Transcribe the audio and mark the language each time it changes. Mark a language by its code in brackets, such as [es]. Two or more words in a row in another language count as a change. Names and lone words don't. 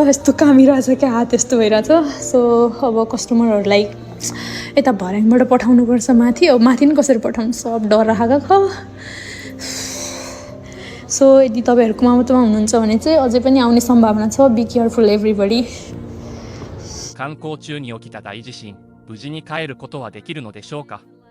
[ne] यस्तो कामिरहेछ क्या, हात यस्तो भइरहेछ। सो अब कस्टमरहरूलाई यता भर्याङबाट पठाउनुपर्छ माथि। अब माथि पनि कसरी पठाउनु, सब डराएको छ। सो यदि तपाईँहरू कुमामोटोमा हुनुहुन्छ भने चाहिँ अझै पनि आउने सम्भावना छ। [en] Be careful everybody. [ja] 観光中に起きた大地震、無事に帰ることはできるのでしょうか。